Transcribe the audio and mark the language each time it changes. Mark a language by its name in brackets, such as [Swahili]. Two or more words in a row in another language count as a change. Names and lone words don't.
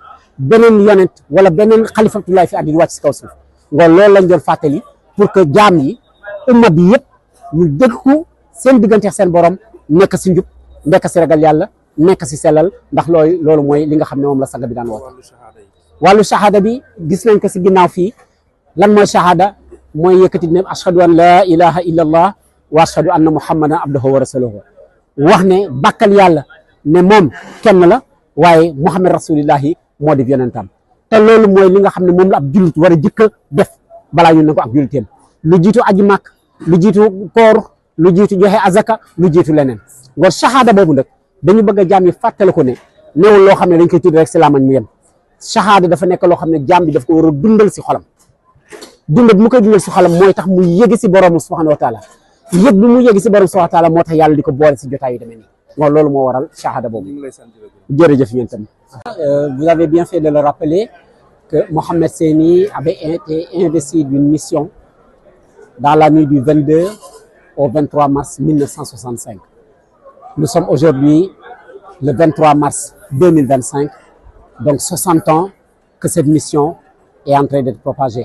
[Wolof] beneen yonent wala beneen [Arabic] خليفة الله في الدنيا [Wolof] wàcc si kaw suuf ngoon loolu lañ doon fàttali [French] pour que [Wolof] jaam yi umma bi yëpp ñu déggu seen diggante seen borom nekk si njub nekk si ragal yàlla nekk si sellal ndax loolu mooy li nga xam ne moom la sang bi daan woote wàllu shahada bi gis nañ ko si ginnaaw fii lan mooy shahada mooy yëkkati ne [Arabic] أشهد أن لا إله إلا الله وأشهد أن محمدا عبده ورسوله [Wolof] wax ne bàkkal yàlla ne moom kenn la waaye [Arabic] محمد رسول الله [Wolof] moo di yonentam te loolu mooy li nga xam ne moom la ab jullit war a jëkk a def balaa ñu ne ko ak julliteem lu jiitu aji màkk lu jiitu koor lu jiitu joxe azaka lu jiitu leneen ngor shahada boobu nag dañu bëgg a jaam yi fàttale ko ne néewul loo xam ne dañ koy tudd rek si lamañ mu yem shahada dafa nekk loo xam ne jaam bi daf ko war a dundal si xolam dund bi mu koy dundal si xolam mooy tax mu yëge si borom [Arabic] سبحانه وتعالى [Wolof] yëg bi mu yëge si borom [Arabic] سبحانه وتعالى [Wolof] moo tax yàlla di ko boole si jotaay yu demee nii ngor loolu moo waral shahada boobu jërëjëf yéen tamit [French] vous avez bien fait de le rappeler que Mouhamed Seyni avait été investi d'une mission dans la nuit du 22 au 23 mars 1965. Nous sommes aujourd'hui le 23 mars 2025, donc 60 ans que cette mission est en train d'être propagée.